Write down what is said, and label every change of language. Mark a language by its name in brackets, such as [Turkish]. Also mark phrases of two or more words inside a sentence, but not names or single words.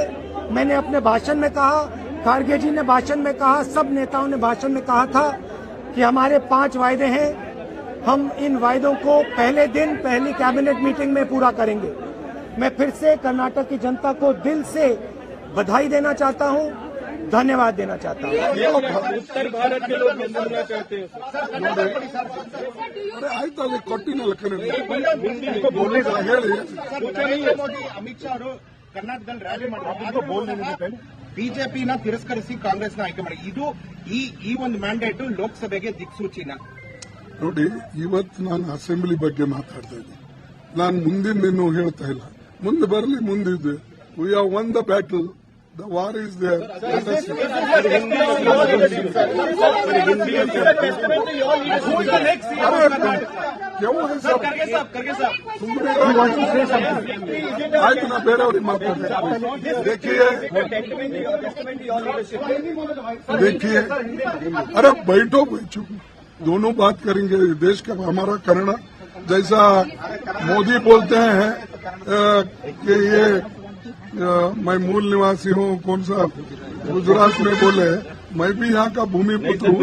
[Hindi] मैंने अपने भाषण में कहा, खारगे जी ने भाषण में कहा, सब नेताओं ने भाषण में कहा था कि हमारे 5 वायदे हैं। हम इन वायदों को पहले दिन पहली [English] cabinet meeting [Hindi] में पूरा करेंगे। मैं फिर से कर्नाटक की जनता को दिल से बधाई देना चाहता हूं, धन्यवाद देना चाहता हूं। उत्तर भारत के लोग बोलना चाहते हैं [Kannada] ಆಯ್ತು ಅಲ್ಲಿ ಕೊಟ್ಟಿನಲ್ಲ ಕನ್ನಡ [Hindi] बोलने का [Kannada] ಹೇಳಿ ಅಮಿತ್ ಶಾ ಅವರು ಕರ್ನಾಟಕದಲ್ಲಿ ರ್ಯಾಲಿ ಮಾಡಿದ್ರು, ಬಿಜೆಪಿನ ತಿರಸ್ಕರಿಸಿ ಕಾಂಗ್ರೆಸ್ನ ಆಯ್ಕೆ ಮಾಡಿ, ಇದು ಈ ಒಂದು ಮ್ಯಾಂಡೇಟ್ ಲೋಕಸಭೆಗೆ ದಿಕ್ಸೂಚಿನ. ನೋಡಿ, ಇವತ್ತು ನಾನು ಅಸೆಂಬ್ಲಿ ಬಗ್ಗೆ ಮಾತಾಡ್ತಾ ಇದ್ದೀನಿ. ನಾನು ಮುಂದಿನ ಹೇಳ್ತಾ ಇಲ್ಲ, ಮುಂದೆ ಬರಲಿ, ಮುಂದಿದೆ. [English] We have won the battle, the war is there. [Kannada] ಆಯ್ತು, ನಾ ಬೇರೆಯವ್ರಿಗೆ ಮಾತಾಡ್ತೀನಿ. [Hindi] देखिए, अरे बैठो बैठो, दोनों बात करेंगे। देश का हमारा करना, जैसा मोदी बोलते हैं कि ये मैं मूल निवासी हूँ, कौन सा गुजरात में बोले, मैं भी यहाँ का भूमिपुत्र हूँ।